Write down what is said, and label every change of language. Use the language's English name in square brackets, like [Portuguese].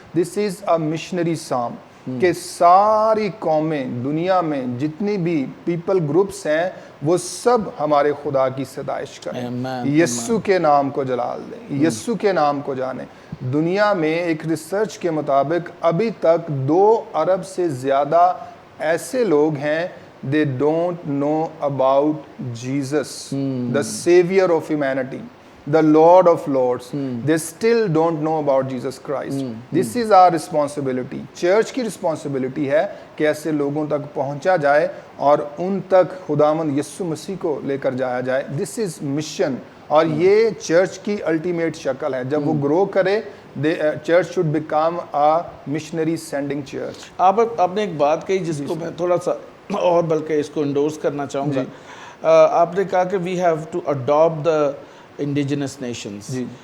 [English] this is a missionary psalm [Urdu] کہ ساری قومیں دنیا میں جتنی بھی پیپل گروپس ہیں وہ سب ہمارے خدا کی ستائش کریں، یسوع کے نام کو جلال دیں، یسوع کے نام کو جانیں. دنیا میں ایک ریسرچ کے مطابق ابھی تک 2 ارب سے زیادہ ایسے لوگ ہیں [English] they don't know about Jesus, the savior of humanity, the Lord of Lords. They still don't know about Jesus Christ. This is our responsibility. [Urdu] Church کی responsibility ہے کہ ایسے لوگوں تک پہنچا جائے اور ان تک خداوند یسوع مسیح کو لے کر جایا جائے. [English] This is mission. [Urdu] اور یہ چرچ کی الٹیمیٹ شکل ہے. جب وہ گرو کرے [English] Church should become a missionary sending church. [Urdu] آپ نے ایک بات کہی جس کو میں تھوڑا سا اور بلکہ اس کو انڈورس کرنا چاہوں گا. آپ نے کہا کہ [English] We have to adapt the indigenous nations.